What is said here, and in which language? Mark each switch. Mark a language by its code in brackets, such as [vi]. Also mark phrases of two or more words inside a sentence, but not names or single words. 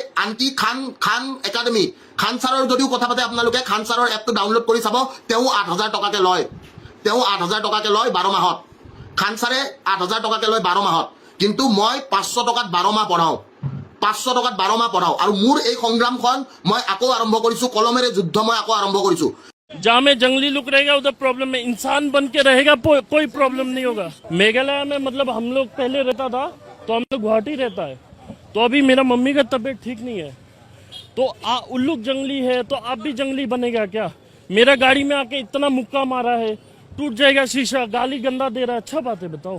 [as] আনকি খান একাডেমি, খান ছাৰৰ যদিও কথা পাতে আপোনালোকে, খান ছাৰৰ এপটো ডাউনলোড কৰি চাব, তেওঁ 8,000 টকাকৈ লয়। তেওঁ 8,000 টকাকৈ লয় 12 মাহত। খান ছাৰে 8,000 টকাকৈ লয় 12 মাহত। কিন্তু মই 500 টকাত 12 মাহ পঢ়াওঁ। 500 টকাত 12 মাহ পঢ়াওঁ। আৰু মোৰ এই সংগ্ৰামখন মই আকৌ আৰম্ভ কৰিছোঁ, কলমেৰে যুদ্ধ মই আকৌ আৰম্ভ কৰিছোঁ। [hi] जहाँ में जंगली लुक रहेगा उधर प्रॉब्लम है, इंसान बन के रहेगा कोई प्रॉब्लम नहीं होगा। मेघालय में मतलब हम लोग पहले रहता था तो हम लोग गुवाहाटी रहता है, तो अभी मेरा मम्मी का तबीयत ठीक नहीं है, तो उल्लुक जंगली है तो आप भी जंगली बनेगा क्या? मेरा गाड़ी में आके इतना मुक्का मारा है, टूट जाएगा शीशा, गाली गंदा दे रहा है, अच्छा बात है बताओ?